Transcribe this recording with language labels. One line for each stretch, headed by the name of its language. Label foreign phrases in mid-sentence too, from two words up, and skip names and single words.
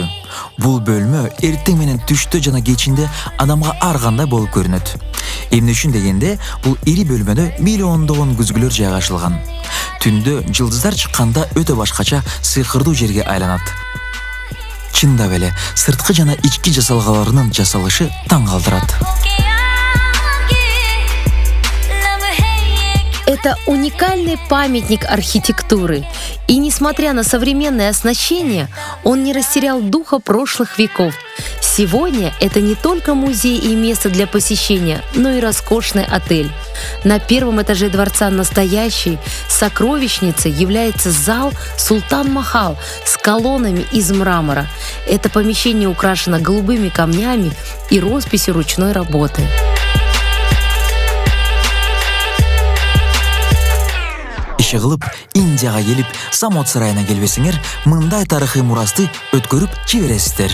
Kyrgyz: Бул бөлмө эртең менен түштө жана кечинде адамга ар кандай болуп көрүнөт. Эмне үчүн дегенде, бул ири бөлмөдө миллиондогон күзгүлөр жайгашылган. Түндө жылдыздар чыкканда өтө башкача сыйкырдуу жерге айланат. Чындап эле, сырткы жана ички жасалгаларынын жасалышы таң калтырат.
Russian: Это уникальный памятник архитектуры. И несмотря на современное оснащение, он не растерял духа прошлых веков. Сегодня это не только музей и место для посещения, но и роскошный отель. На первом этаже дворца настоящей сокровищницей является зал Султан Махал с колоннами из мрамора. Это помещение украшено голубыми камнями и росписью ручной работы.
Kyrgyz: Иши кылып, Индияга келип, Самот сарайына келбесеңер, мындай тарыхый мурасты өткөрүп жибересиздер.